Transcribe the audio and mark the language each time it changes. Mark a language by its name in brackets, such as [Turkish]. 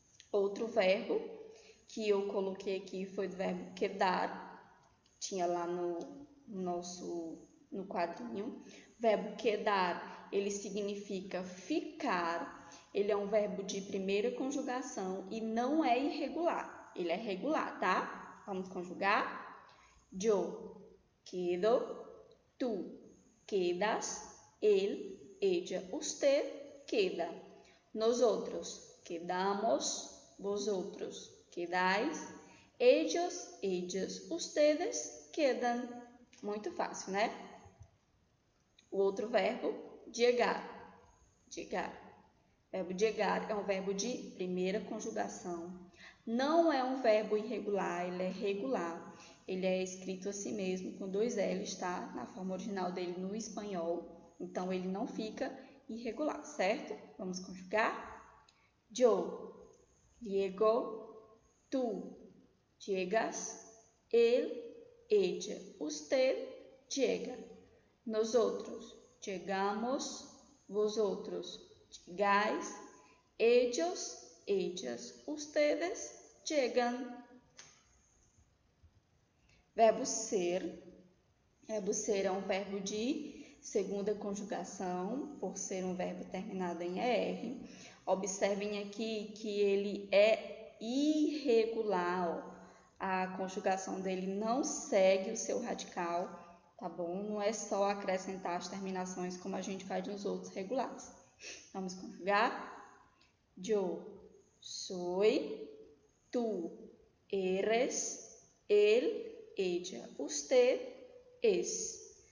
[Portuguese] Outro verbo que eu coloquei aqui foi o verbo quedar, tinha lá no quadrinho. Verbo quedar, ele significa ficar, ele é um verbo de primeira conjugação e não é irregular, ele é regular, tá? Vamos conjugar? [Spanish] Yo quedo, tú quedas, él, ella, usted queda. Nosotros quedamos, vosotros quedáis, ellos, ellas, ustedes quedan. [Portuguese] Muito fácil, né? O outro verbo, llegar. Llegar. O verbo llegar é um verbo de primeira conjugação. Não é um verbo irregular, ele é regular. Ele é escrito assim mesmo, com 2 L's, tá? Na forma original dele no espanhol. Então, ele não fica irregular, certo? Vamos conjugar? [Spanish] Yo llego, tú llegas, él, ella, usted llega. Nosotros llegamos, vosotros llegáis, ellos, ellas, ustedes llegan. [Portuguese] Verbo ser. Verbo ser é um verbo de segunda conjugação, por ser um verbo terminado em ER. Observem aqui que ele é irregular. Ó. A conjugação dele não segue o seu radical, tá bom? Não é só acrescentar as terminações como a gente faz nos outros regulares. Vamos conjugar? [Spanish] Yo soy, tú eres, él, ella, usted es.